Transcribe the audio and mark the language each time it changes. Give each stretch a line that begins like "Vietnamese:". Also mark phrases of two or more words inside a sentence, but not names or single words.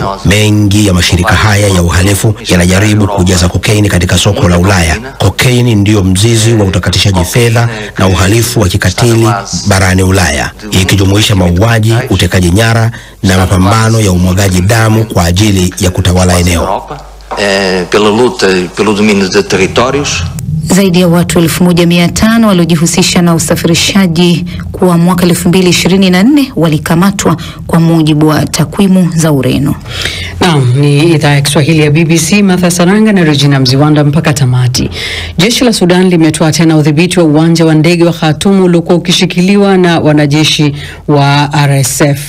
Swahili: Mengi ya mashirika haya ya uhalifu yanajaribu kujaza kokaini katika soko la Ulaya. Kokaini ndio mzizi wa utakatishaji fedha na uhalifu wa kikatili barani Ulaya, ikijumuisha mauaji, utekaji nyara na mapambano ya umwagaji damu kwa ajili ya kutawala eneo.
Portuguese: Pela luta pelo domínio de territórios.
Swahili: Zaidi ya watu 1500 waliojihusisha na usafirishaji kwa mwaka 2024 walikamatwa kwa mujibu wa takwimu za Ureno. Naam, ni idhaa ya Kiswahili ya BBC, Martha Saranga na Regina Mziwanda mpaka tamati. Jeshi la Sudan limetoa tena udhibiti wa uwanja wa ndege wa Khartoum uliokuwa ukishikiliwa na wanajeshi wa RSF.